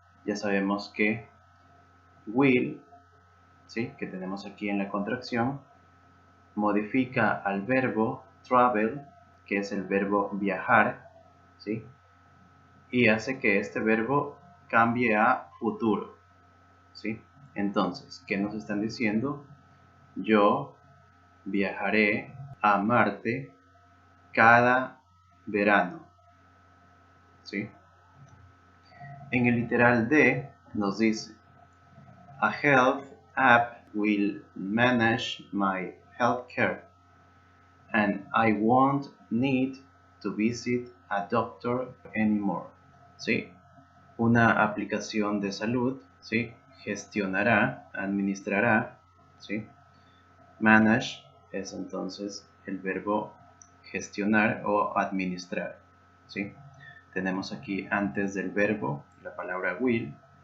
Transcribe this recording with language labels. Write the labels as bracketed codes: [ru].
[es] Ya sabemos que will, ¿sí?, que tenemos aquí en la contracción, modifica al verbo travel, que es el verbo viajar, ¿sí?, y hace que este verbo cambie a futuro, ¿sí? Entonces, ¿qué nos están diciendo? Yo viajaré a Marte cada verano, ¿sí? En el literal D nos dice: [en] A health app will manage my healthcare and I won't need to visit a doctor anymore, [es] ¿sí? Una aplicación de salud, ¿sí?, gestionará, administrará, ¿sí? Manage es entonces el verbo gestionar o administrar, ¿sí? Tenemos aquí antes del verbo la palabra will.